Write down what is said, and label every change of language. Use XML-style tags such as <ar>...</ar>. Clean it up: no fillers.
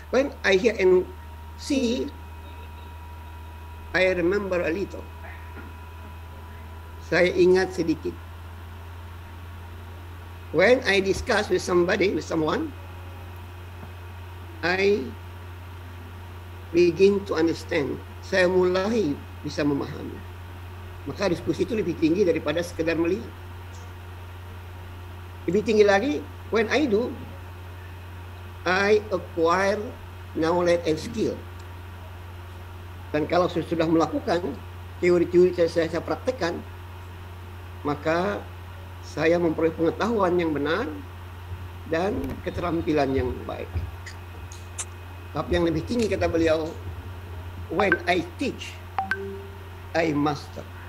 <en>When I hear and see, I remember a little.</en> <id>Saya ingat sedikit.</id> <en>When I discuss with someone, I begin to understand.</en> <id>Saya mulai bisa memahami. Maka diskusi itu lebih tinggi daripada sekedar melihat. Lebih tinggi lagi,</id> <en>when I do, I acquire knowledge and skill.</en> <id>Dan kalau saya sudah melakukan teori-teori saya praktekkan, maka saya memperoleh pengetahuan yang benar dan keterampilan yang baik. Tapi yang lebih tinggi kata beliau,</id> <en>when I teach, I master.</en>